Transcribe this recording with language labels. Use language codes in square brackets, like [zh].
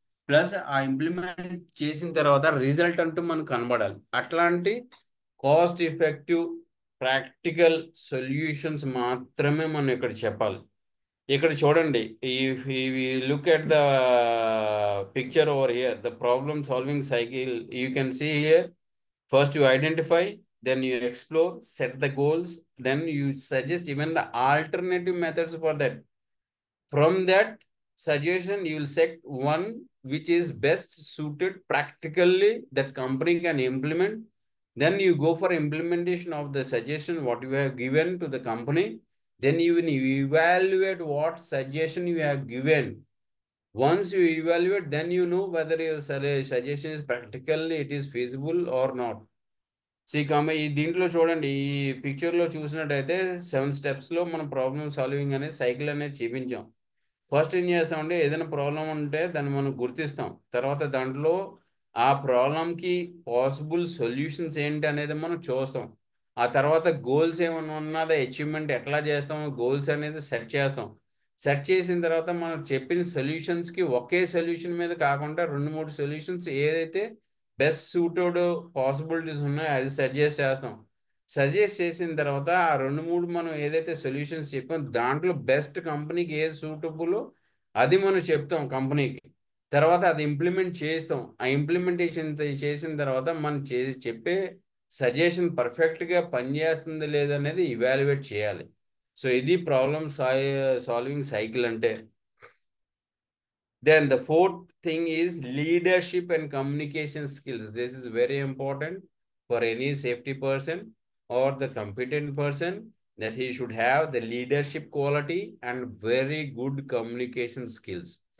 [te] Plus ఆ implement చేసిన తర్వాత రిజల్ట్ అంటూ మనకు కనబడాలి. అట్లాంటి కాస్ట్ ఎఫెక్టివ్ ప్రాక్టికల్ సొల్యూషన్స్ మాత్రమే మనం ఇక్కడ చెప్పాలి. [en] ఇక్కడ చూడండి, look at the picture over here, the problem solving cycle you can see here. First you identify, then you explore, set the goals, then you suggest even the alternative methods for that. From that suggestion, you will set one which is best suited practically that company can implement. Then you go for implementation of the suggestion what you have given to the company. Then you will evaluate what suggestion you have given. Once you evaluate, then you know whether your suggestion is practically it is feasible or not. [te] ఈ దీంట్లో చూడండి, ఈ పిక్చర్లో చూసినట్టయితే 7 స్టెప్స్లో మనం problem solving అనే cycle అనేది చూపించాం. ఫస్ట్ ఏం చేస్తామంటే ఏదైనా ప్రాబ్లం ఉంటే దాన్ని మనం గుర్తిస్తాం. తర్వాత దాంట్లో ఆ ప్రాబ్లంకి పాసిబుల్ సొల్యూషన్స్ ఏంటి అనేది మనం చూస్తాం. ఆ తర్వాత గోల్స్ ఏమైనా ఉన్నదా, అచీవ్మెంట్ ఎట్లా చేస్తాం, గోల్స్ అనేది సెట్ చేస్తాం. సెట్ చేసిన తర్వాత మనం చెప్పిన సొల్యూషన్స్కి ఒకే సొల్యూషన్ మీద కాకుండా 2-3 సొల్యూషన్స్ ఏదైతే బెస్ట్ సూటెడ్ పాసిబిలిటీస్ ఉన్నాయో అది సజెస్ట్ చేస్తాం. సజెస్ట్ చేసిన తర్వాత ఆ 2-3 మనం ఏదైతే సొల్యూషన్స్ చెప్పాం దాంట్లో బెస్ట్ కంపెనీకి ఏది సూటబుల్ అది మనం చెప్తాం కంపెనీకి. తర్వాత అది ఇంప్లిమెంట్ చేస్తాం. ఆ ఇంప్లిమెంటేషన్ చేసిన తర్వాత మనం చెప్పే సజెషన్ పర్ఫెక్ట్గా పనిచేస్తుంది లేదనేది ఇవాల్యుయేట్ చేయాలి. సో ఇది ప్రాబ్లమ్ సాల్వింగ్ సైకిల్ అంటే. [en] Then the fourth thing is leadership and communication skills. This is very important for any safety person or the competent person, that he should have the leadership quality and very good communication skills.